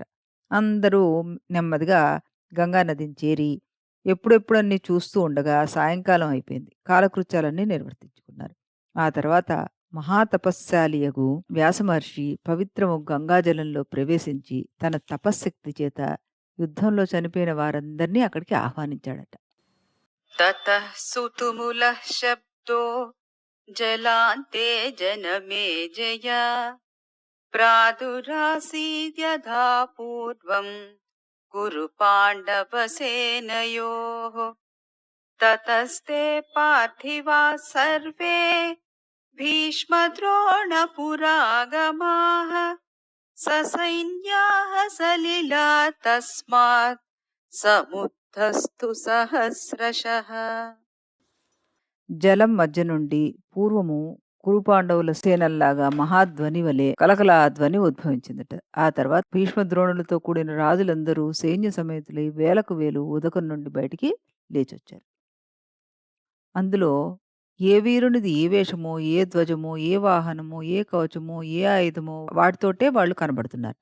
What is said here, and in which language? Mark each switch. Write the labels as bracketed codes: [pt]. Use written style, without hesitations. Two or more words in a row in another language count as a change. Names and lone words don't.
[te] అందరూ నెమ్మదిగా గంగానదిని చేరి ఎప్పుడెప్పుడన్నీ చూస్తూ ఉండగా సాయంకాలం అయిపోయింది. కాలకృత్యాలన్నీ నిర్వర్తించుకున్నారు. ఆ తర్వాత మహాతపస్శాలియగు వ్యాసమహర్షి పవిత్రము గంగాజలంలో ప్రవేశించి తన తపశ్శక్తి చేత యుద్ధంలో చనిపోయిన వారందరినీ అక్కడికి ఆహ్వానించాడట. [sa] ततः सुतुमुलः शब्दो जलान्ते जनमेजय प्रादुरासीद्यथा पूर्वं कुरु पाण्डवसेनयोः ततस्ते पार्थिवाः सर्वे भीष्मद्रोणपुरागमाः ससैन्याः सलिला तस्मात् समुत्थस्तु सहस्रशः [te] జలం మధ్య నుండి పూర్వము కురుపాండవుల సేనల్లాగా మహాధ్వని వలె కలకలా ధ్వని ఉద్భవించిందట. ఆ తర్వాత భీష్మద్రోణులతో కూడిన రాజులందరూ సైన్య సమేతులై వేలకు వేలు ఉదకం నుండి బయటికి లేచొచ్చారు. అందులో ఏ వీరునిది ఏ వేషమో, ఏ ధ్వజమో, ఏ వాహనమో, ఏ కవచమో, ఏ ఆయుధమో వాటితోటే వాళ్ళు కనబడుతున్నారట.